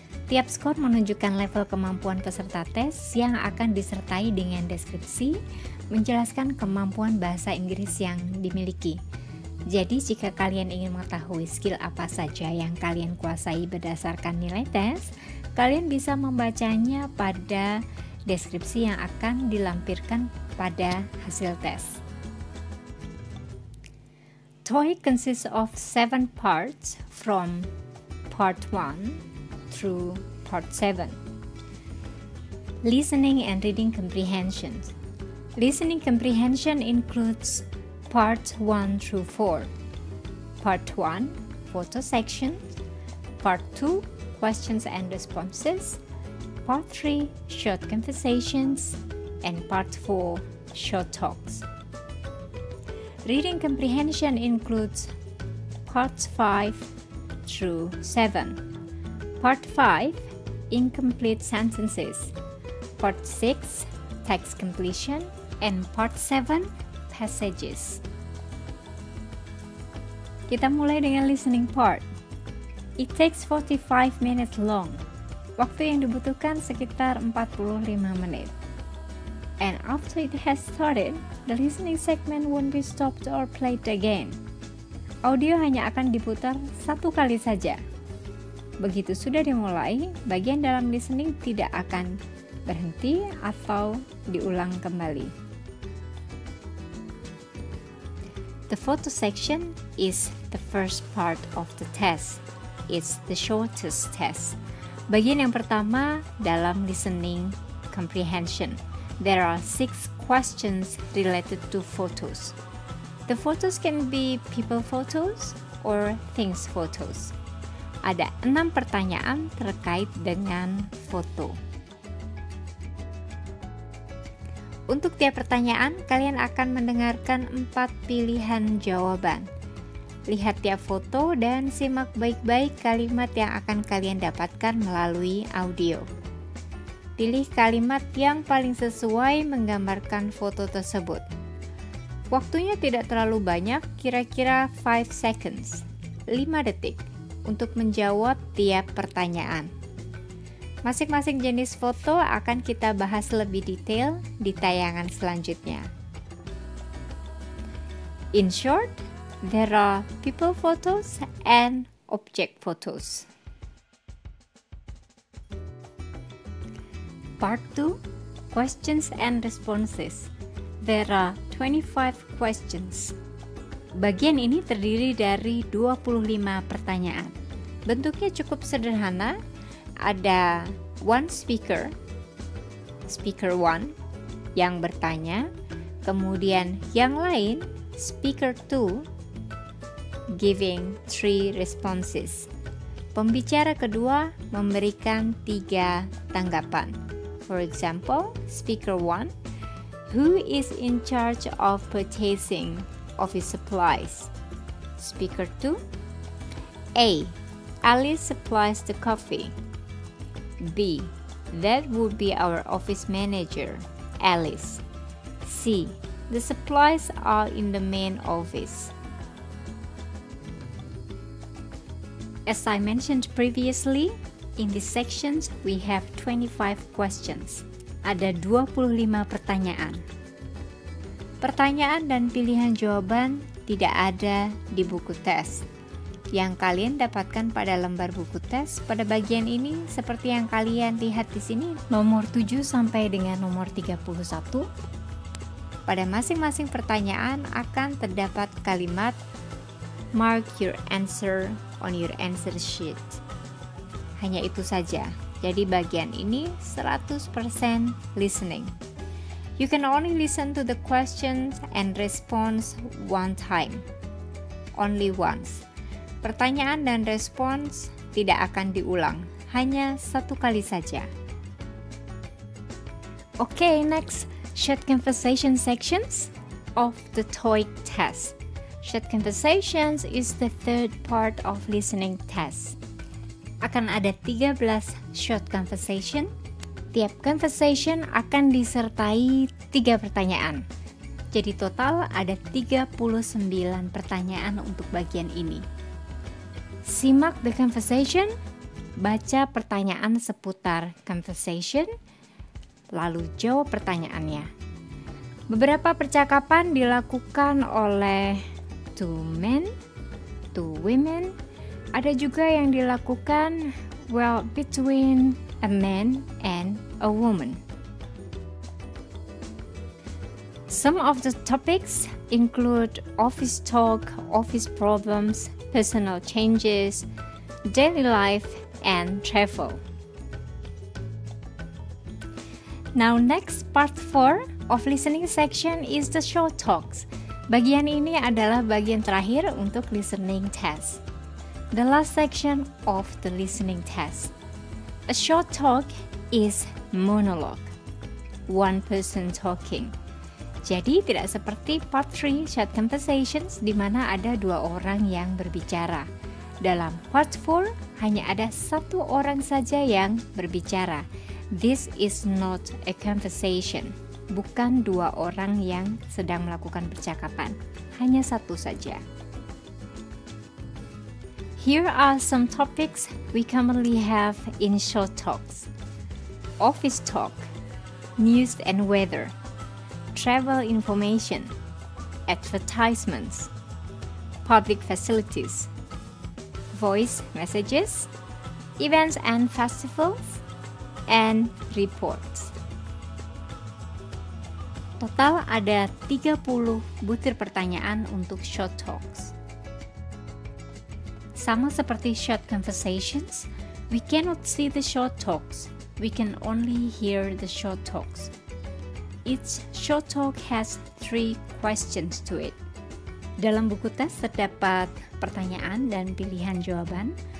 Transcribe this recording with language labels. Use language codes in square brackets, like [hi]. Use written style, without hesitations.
[id] Tiap skor menunjukkan level kemampuan peserta tes yang akan disertai dengan deskripsi menjelaskan kemampuan bahasa Inggris yang dimiliki. Jadi jika kalian ingin mengetahui skill apa saja yang kalian kuasai berdasarkan nilai tes, kalian bisa membacanya pada deskripsi yang akan dilampirkan pada hasil tes. [en] TOEIC consists of 7 parts from Part 1 through Part 7. Listening and reading comprehension. Listening comprehension includes Part 1 through 4. Part 1, photo section. Part 2, questions and responses. Part 3, short conversations. And Part 4, short talks. Reading comprehension includes Parts 5 through 7. Part 5, incomplete sentences. Part 6, text completion. And Part 7, passages. [id] Kita mulai dengan [en] listening part. It takes 45 minutes long. [id] Waktu yang dibutuhkan sekitar 45 menit. [en] And after it has started, the listening segment won't be stopped or played again. [id] Audio hanya akan diputar satu kali saja. Begitu sudah dimulai, bagian dalam listening tidak akan berhenti atau diulang kembali. [en] The photo section is the first part of the test. It's the shortest test. [id] Bagian yang pertama dalam listening comprehension. [en] There are 6 questions related to photos. The photos can be people photos or things photos. [id] Ada 6 pertanyaan terkait dengan foto. Untuk tiap pertanyaan, kalian akan mendengarkan 4 pilihan jawaban. Lihat tiap foto dan simak baik-baik kalimat yang akan kalian dapatkan melalui audio. Pilih kalimat yang paling sesuai menggambarkan foto tersebut. Waktunya tidak terlalu banyak, kira-kira 5 seconds, 5 detik, untuk menjawab tiap pertanyaan. Masing-masing jenis foto akan kita bahas lebih detail di tayangan selanjutnya. [en] In short, there are people photos and object photos. Part 2, questions and responses. There are 25 questions. [id] Bagian ini terdiri dari 25 pertanyaan. Bentuknya cukup sederhana. Ada one speaker 1 yang bertanya, kemudian yang lain speaker 2 [en] giving 3 responses. [id] Pembicara kedua memberikan 3 tanggapan. [en] For example, speaker 1, who is in charge of purchasing office supplies? Speaker 2, A, Alice supplies the coffee. B, that would be our office manager, Alice. C, the supplies are in the main office. As I mentioned previously, in these sections we have 25 questions. [id] Ada 25 pertanyaan. Pertanyaan dan pilihan jawaban tidak ada di buku tes. Yang kalian dapatkan pada lembar buku tes pada bagian ini seperti yang kalian lihat di sini, nomor 7 sampai dengan nomor 31. Pada masing-masing pertanyaan akan terdapat kalimat [en] mark your answer on your answer sheet. [id] Hanya itu saja. Jadi bagian ini 100% listening. [en] You can only listen to the questions and response one time. Only once. [id] Pertanyaan dan respons tidak akan diulang, hanya satu kali saja. [en] Okay, next, short conversation sections of the TOEIC test. Short conversations is the third part of listening test. [id] Akan ada 13 short conversation. Tiap conversation akan disertai 3 pertanyaan. Jadi total ada 39 pertanyaan untuk bagian ini. Simak [en] the conversation, [id] baca pertanyaan seputar conversation, lalu jawab pertanyaannya. Beberapa percakapan dilakukan oleh 2 men, 2 women, ada juga yang dilakukan [en] between a man and a woman. Some of the topics include office talk, office problems, personal changes, daily life, and travel. Now next, part 4 of listening section is the short talks. [id] Bagian ini adalah bagian terakhir untuk listening test. [en] The last section of the listening test. A short talk is monologue. One person talking. [id] Jadi tidak seperti part 3 short conversations di mana ada 2 orang yang berbicara. Dalam part 4 hanya ada 1 orang saja yang berbicara. [en] This is not a conversation. [id] Bukan 2 orang yang sedang melakukan percakapan. Hanya 1 saja. [en] Here are some topics we commonly have in short talks. Office talk, news and weather, travel information, advertisements, public facilities, voice messages, events and festivals, and reports. [id] Total ada 30 butir pertanyaan untuk short talks. Sama seperti [en] short conversations, we cannot see the short talks. We can only hear the short talks. Each short talk has 3 questions to it. [id] Dalam buku tes terdapat pertanyaan dan pilihan jawaban.